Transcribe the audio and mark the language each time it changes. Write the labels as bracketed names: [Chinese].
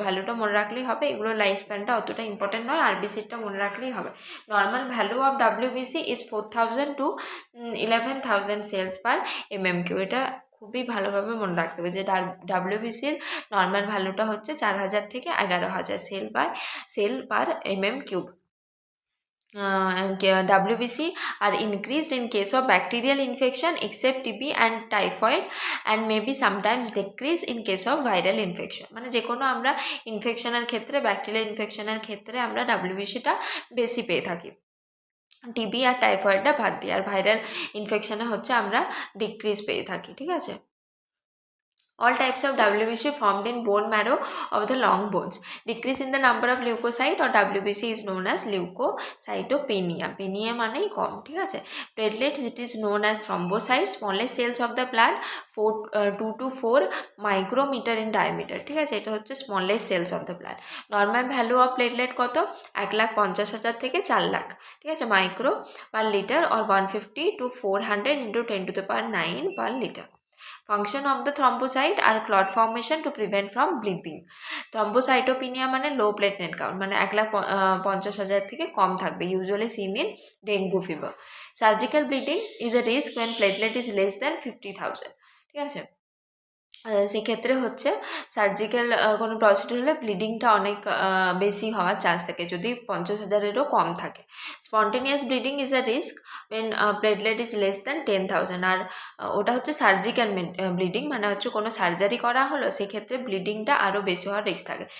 [Bangla] ভ্যালুটা মনে রাখলেই হবে, এগুলোর লাইফ স্প্যানটা অতটা ইম্পর্টেন্ট নয়, আরবিসিটা মনে রাখলেই হবে। [English] Normal value of WBC is 4000 to 11000 cells per MMQ. [Bangla] এটা খুবই ভালোভাবে মনে রাখতে হবে যে ডাব্লিউবিসির নর্মাল ভ্যালুটা হচ্ছে 4000 থেকে 11000 sell per MM cube. [English] WBC are increased in case of bacterial infection except TB and typhoid and maybe sometimes decrease in case of viral infection. [Bangla] মানে যে কোনো আমরা ইনফেকশনের ক্ষেত্রে ব্যাকটেরিয়াল ইনফেকশনের ক্ষেত্রে আমরা WBCটা বেশি পেয়ে থাকি, টিবি আর টাইফয়েডটা বাদ দিয়ে, আর ভাইরাল ইনফেকশনে হচ্ছে আমরা ডিক্রিজ পেয়ে থাকি। ঠিক আছে। [English] All types of WBC formed in bone marrow of the long bones. Decrease in the number of leukocyte or WBC is known as leukocytopenia. [Bangla] Penia মানেই কম। ঠিক আছে। [English] Platelets, it is known as thrombocytes, smallest cells of the blood, 2 to 4 micrometer in diameter. ঠিক আছে, [Bangla] এটা হচ্ছে [English] smallest cells of the blood. Normal value of platelet কত? 1,50,000 [Bangla] থেকে 4 লাখ। [English] ঠিক আছে, micro per liter or 150 to 400 into 10 to the power 9 per liter. Function of the thrombocyte are clot formation to prevent from bleeding. Thrombocytopenia মানে low platelet count, [Bangla] মানে 1,50,000 থেকে কম থাকবে, [English] usually seen in dengue fever. Surgical bleeding is a risk when platelet is less than 50,000. [Bangla] ঠিক আছে, সেক্ষেত্রে হচ্ছে surgical কোনো procedure হলে ব্লিডিংটা অনেক বেশি হওয়ার চান্স থাকে যদি 50,000-এরও কম থাকে। [English] spontaneous bleeding is a risk when platelet is less than 10,000, [Bangla] আর ওটা হচ্ছে সার্জিক্যাল ব্লিডিং, মানে হচ্ছে কোনো সার্জারি করা হলো সেক্ষেত্রে ব্লিডিংটা আরও বেশি হওয়ার রিস্ক থাকে।